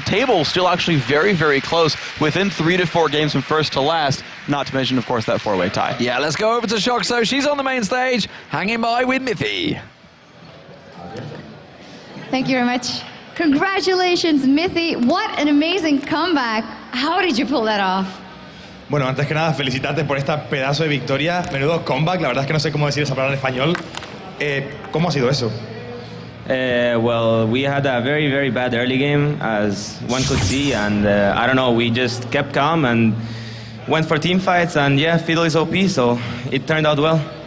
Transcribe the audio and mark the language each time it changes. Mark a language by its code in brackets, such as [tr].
[en] The table is still actually very, very close, within 3 to 4 games from first to last, not to mention, of course, that 4-way tie. Yeah, let's go over to Shock. So she's on the main stage, hanging by with Mithy. Thank you very much. Congratulations, Mithy. What an amazing comeback. How did you pull that off? [es] Bueno, antes que nada, felicitarte por esta pedazo de victoria. Menudo comeback, la verdad es que no sé cómo decir esa palabra en español. ¿Cómo ha sido eso? [en] Well, we had a very, very bad early game, as one could see, and I don't know, we just kept calm and went for team fights, and yeah, Fiddle is OP, so it turned out well.